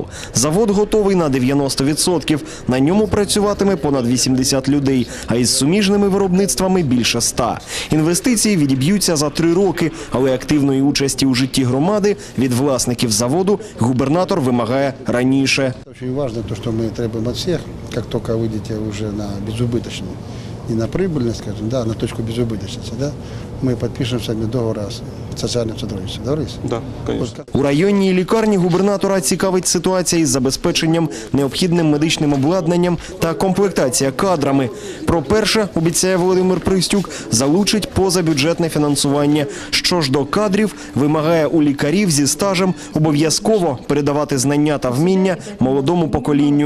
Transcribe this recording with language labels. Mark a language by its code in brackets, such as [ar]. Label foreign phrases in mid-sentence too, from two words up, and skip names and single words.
[uk] Завод готовий на 90%. На ньому працюватиме понад 80 людей, а із суміжними виробництвами більше 100. Інвестиції відіб'ються за 3 роки, але активної участі у житті громади від власників заводу губернатор вимагає раніше. [ru] Очень важно то, что мы требуем от всех, как только выйдете уже на безубыточную, не на прибыльность, скажем, да, на точку безубыточности, да, мы подпишем с вами договор о социальном сотрудничестве. Договорились? Да, конечно. [uk] У районній лікарні губернатора цікавить ситуація із забезпеченням необхідним медичним обладнанням та комплектація кадрами. Про перше, обіцяє Володимир Пристюк, залучить позабюджетне фінансування. Що ж до кадрів, вимагає у лікарів зі стажем обов'язково передавати знання та вміння молодому поколінню.